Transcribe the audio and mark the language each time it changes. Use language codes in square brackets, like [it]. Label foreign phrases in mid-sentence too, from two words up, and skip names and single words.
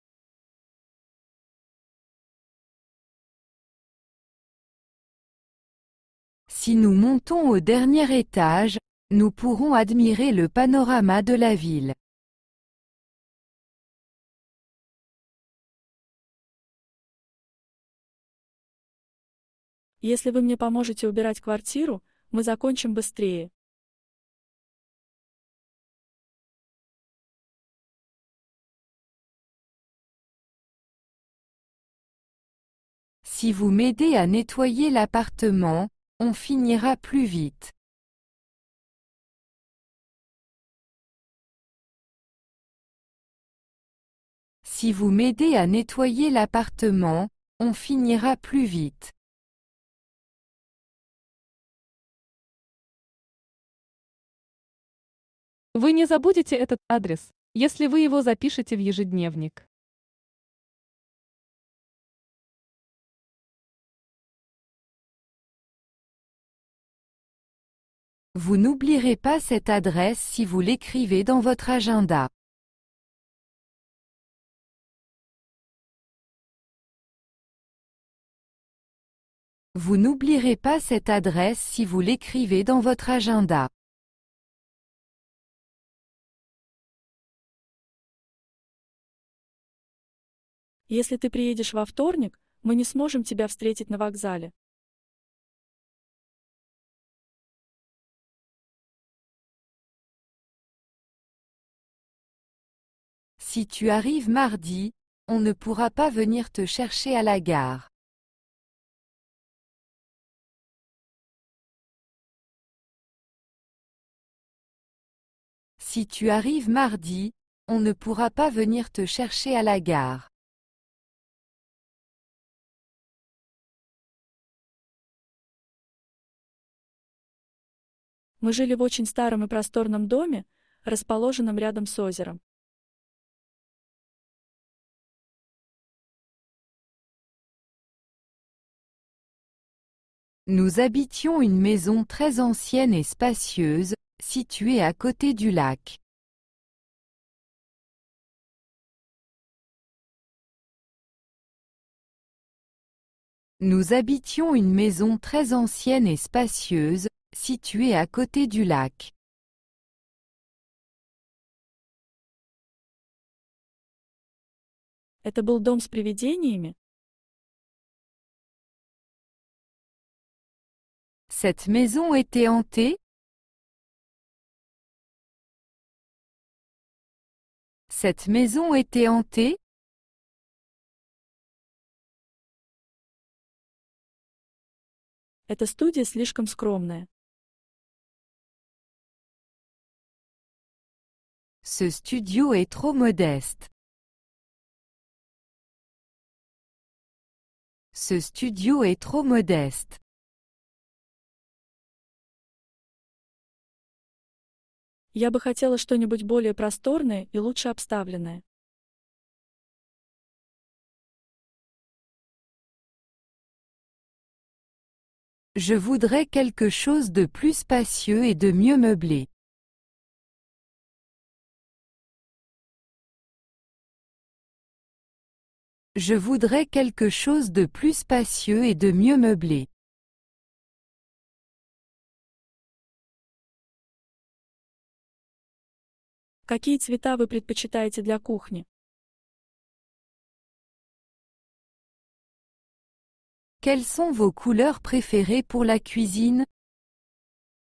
[fr] Si nous montons au dernier étage, nous pourrons admirer le panorama de la ville. [ru] Если вы мне поможете убирать квартиру, мы закончим быстрее. [fr] Si vous m'aidez à nettoyer l'appartement, on finira plus vite. Si vous m'aidez à nettoyer l'appartement, on finira plus vite. [ru] Вы не забудете этот адрес, если вы его запишете в ежедневник. [fr] Vous n'oublierez pas cette adresse si vous l'écrivez dans votre agenda. Vous n'oublierez pas cette adresse si vous l'écrivez dans votre agenda. [ru] Если ты приедешь во вторник, мы не сможем тебя встретить на вокзале. [fr] Si tu arrives mardi, on ne pourra pas venir te chercher à la gare. Si tu arrives mardi, on ne pourra pas venir te chercher à la gare. [ru] Мы жили в очень старом и просторном доме, расположенном рядом с озером. [fr] Nous habitions une maison très ancienne et spacieuse, située à côté du lac. Nous habitions une maison très ancienne et spacieuse, située à côté du lac. [ru] Это был дом с привидениями? [fr] Cette maison était hantée? Cette maison était hantée? [ru] Эта студия слишком скромная. [fr] Ce studio est trop modeste. Ce studio est trop modeste. [ru] Я бы хотела что-нибудь более просторное и лучше обставленное. [fr] Je voudrais quelque chose de plus spacieux et de mieux meublé. Je voudrais quelque chose de plus spacieux et de mieux meublé. [ru] Какие цвета вы предпочитаете для кухни? [fr] Quelles sont vos couleurs préférées pour la cuisine?